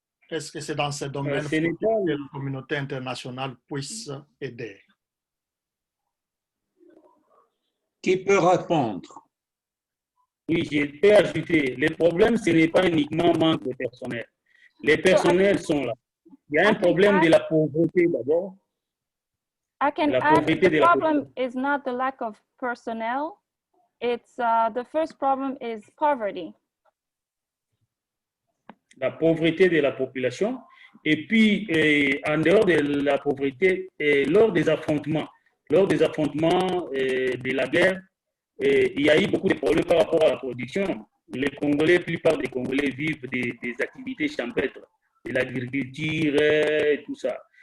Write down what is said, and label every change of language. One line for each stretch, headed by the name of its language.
French: Est-ce que c'est dans ce domaine que la communauté internationale puisse aider? Qui peut répondre? Oui, je peux ajouter. Le problème, ce n'est pas uniquement manque de personnel. Les personnels sont là. Il y a un problème de la pauvreté d'abord.
English: I can add, the problem is not the lack of personnel. It's the first problem is poverty.
French: La pauvreté de la population. Et puis, en dehors de la pauvreté, lors des affrontements de la guerre, il y a eu beaucoup de problèmes par rapport à la production. Les Congolais, la plupart des Congolais vivent des activités champêtres, de l'agriculture et tout ça.